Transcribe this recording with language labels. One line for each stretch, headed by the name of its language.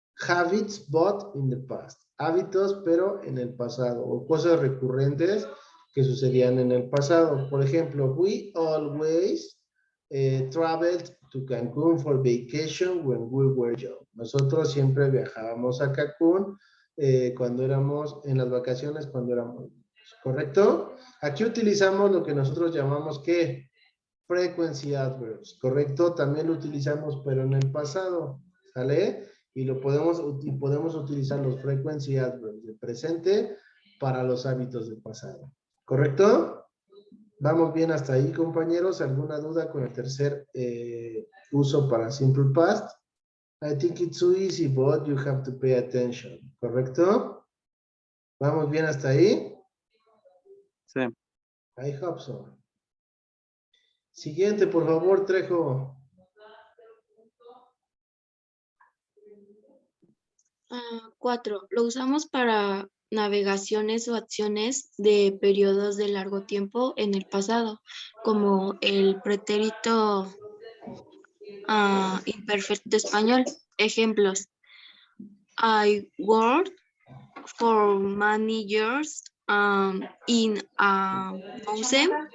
English: Habits, but in the past.
Spanish: Hábitos, pero en el pasado. O cosas recurrentes que sucedían en el pasado. Por ejemplo,
English: we always traveled to Cancun for vacation when we were young.
Spanish: Nosotros siempre viajábamos a Cancún cuando éramos en las vacaciones, cuando éramos niños, ¿correcto? Aquí utilizamos lo que nosotros llamamos ¿qué? Frequency adverbs, ¿correcto? También lo utilizamos, pero en el pasado, ¿sale? Y podemos utilizar los frequency adverbs de presente para los hábitos del pasado, ¿correcto? ¿Vamos bien hasta ahí, compañeros? ¿Alguna duda con el tercer uso para simple past?
English: I think it's so easy, but you have to pay attention, ¿correcto?
Spanish: ¿Vamos bien hasta ahí? Sí.
English: I hope so.
Spanish: Siguiente, por favor, Trejo. 4. Lo usamos para navegaciones o acciones de periodos de largo tiempo en el pasado, como el pretérito imperfecto español. Ejemplos.
English: I worked for many years in a museum.